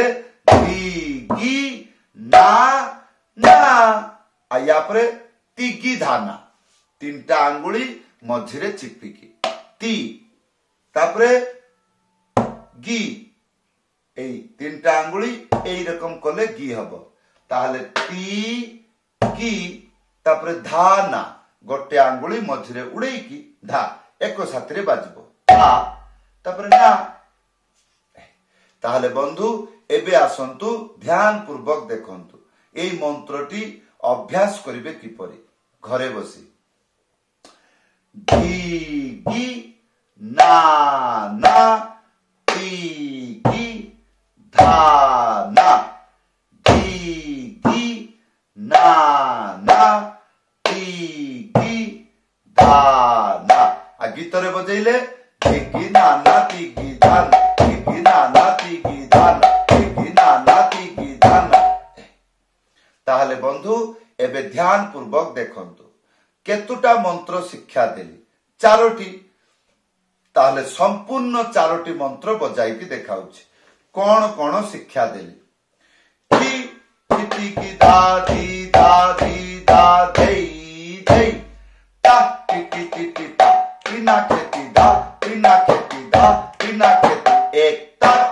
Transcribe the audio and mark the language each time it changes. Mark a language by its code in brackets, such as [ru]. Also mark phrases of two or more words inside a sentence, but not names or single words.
[or] ଗି ନା ନା ଆ ଯା ପରେ ତିଗି ଧାନା ତିନିଟା ଆଙ୍ଗୁଳି ମଝିରେ ଚିପିକି ତି ତାପରେ ଗି ଏଇ ତିନିଟା ଆଙ୍ଗୁଳି ଏଇ ରକମ କଲେ ଗି ହବ ତାହେଲେ ତି ଗି ତାପରେ ଧାନା ଗୋଟେ ଆଙ୍ଗୁଳି ମଝିରେ ଉଡ଼େଇକି ଧା ଏକ ସାଥି ବାଜିବ ଧା ତାପରେ ନା ତାହେଲେ ବନ୍ଧୁ ଏବେ ଆସନ୍ତୁ ଧ୍ୟାନ ପୂର୍ବକ ଦେଖନ୍ତୁ ଏଇ ମନ୍ତ୍ରଟି ଅଭ୍ୟାସ କରିବେ କିପରି ଘରେ ବସି ଗି ନା ନା ତି ଗି ଧା ନା ଗି ନା ना ती गी धा ना गी ना ନା ତି ଗି ଧା ନା ଆ ଗୀତରେ ବଜେଇଲେ ଗି ନା ନା ତି ଗି ଧାନ ଗି ନା ନା ତି गी धान गी ना ना ती ଗି ଧାନ ଗି ନା ନା ତି ଗି ଧାନ ତାହେଲେ ବନ୍ଧୁ ଏବେ ଧ୍ୟାନ ପୂର୍ବକ ଦେଖନ୍ତୁ କେତୋଟା ମନ୍ତ୍ର ଶିକ୍ଷା ଦେଲି ଚାରୋଟି ତାହେଲେ ସମ୍ପୂର୍ଣ୍ଣ ଚାରୋଟି ମନ୍ତ୍ର ବଜାଇକି ଦେଖାଉଛି କୋଣ କୋଣ ଶିକ୍ଷା ଦେଲି କି ଧା ଧି ଧା ଧି ଧା ଧେଇ ଧେଇ ତା ଟି ଟି ଟି ଟି ତା ବିନା ଖେତି ଧା ବିନା ଖେତି ଧା ବିନା ଖେତି ଏକ ତା